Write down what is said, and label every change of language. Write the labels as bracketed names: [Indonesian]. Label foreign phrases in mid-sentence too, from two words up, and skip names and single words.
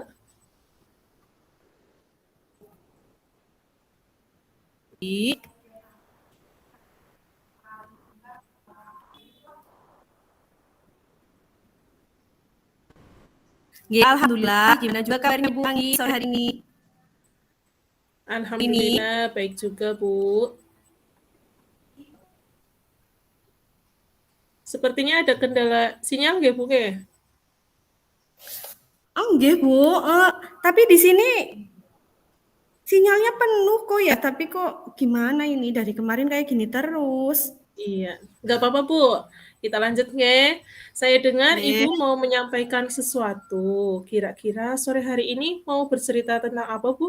[Indonesian] Ya, alhamdulillah. Gimana juga kabarnya Bu Anggi sore hari ini? Alhamdulillah baik juga Bu. Sepertinya ada kendala sinyal nggih Bu nggih? Oh, nggih Bu. Tapi di sini sinyalnya penuh kok ya. Tapi kok gimana ini dari kemarin kayak gini terus? Iya, nggak apa-apa Bu. Kita lanjut nggih. Saya dengar Nggih. Ibu mau menyampaikan sesuatu. Kira-kira sore hari ini mau bercerita tentang apa Bu?